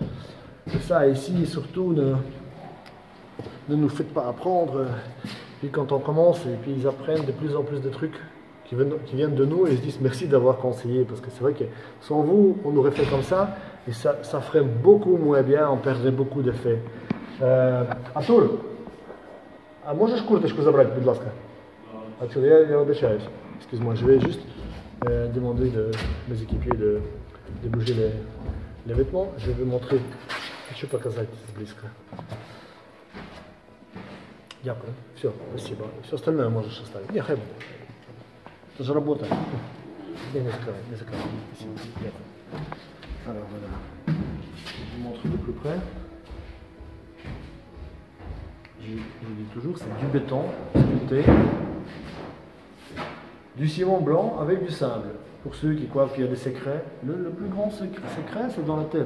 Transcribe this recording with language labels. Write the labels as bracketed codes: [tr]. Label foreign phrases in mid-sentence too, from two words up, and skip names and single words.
[fr] Et ça ici, surtout, ne nous faites pas apprendre. Puis quand on commence, et puis ils apprennent de plus en plus de trucs qui viennent de nous et ils se disent merci d'avoir conseillé. Parce que c'est vrai que sans vous, on aurait fait comme ça et ça ferait beaucoup moins bien, on perdrait beaucoup d'effets. [ru] Артур, а можешь курточку забрать, [uk] будь ласка? [ru] Артур, я обещаюсь. [fr] Excuse-moi, je vais juste demander de mes équipiers de bouger les vêtements. Je vais montrer, [ru] хочу показать близко. Дякую. Все, спасибо. Все остальное можешь оставить. Не, хай будет. Это же работа. Не закрывай, не закрывай. Спасибо. [uk] Дякую. [fr] Alors voilà. Je vous montre de plus près. Je dis toujours, c'est du béton sculpté, du ciment blanc avec du sable. Pour ceux qui croient qu'il y a des secrets, le plus grand secret, c'est dans la tête.